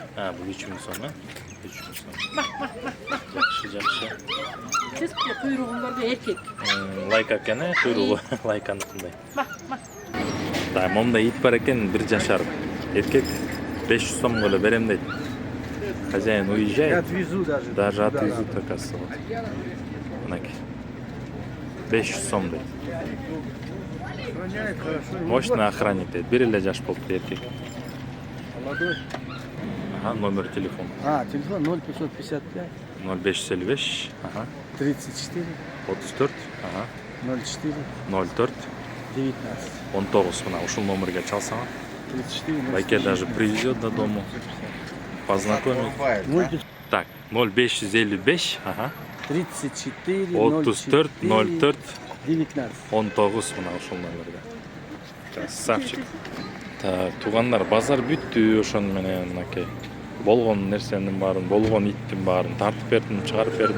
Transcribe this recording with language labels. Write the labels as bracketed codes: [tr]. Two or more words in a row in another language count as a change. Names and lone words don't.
[ky] А, бул 3000 сом, а? 3000 сом. Жакшы, жакшы. Сиз куйругуңдорду эркек. Лайка экен, куйругу лайканыкындай. Да, момда ит бар экен, 1 жашар. Эркек 500 сом эле берем дейт. [ru] Хозяин уезжает. Отвезу даже. Даже отвезут, оказывается. Вот. [ky] Мынакей. 500 сом дейт. [ru] Охраняет хорошо. Мощный охранник [ky] дейт. 1 эле жаш болупту эркек. [ru] Молодой. Ага, номер телефона. Телефон 0555 0555 ага, 34 34 ага, 04 04 19. [ky] 19 мына ушул номерге чалсаң 34 [ru] байке даже привезет до дому, познакомит. Так, 0555 ага, 34 34 04 19. [ky] 19 мына ушул номерге. Красавчик. Так, туугандар, базар бүттү ошону менен мынакей. Болгон нерсенин баарын, болгон иттин баарын тартып бердим, чыгарып бердим.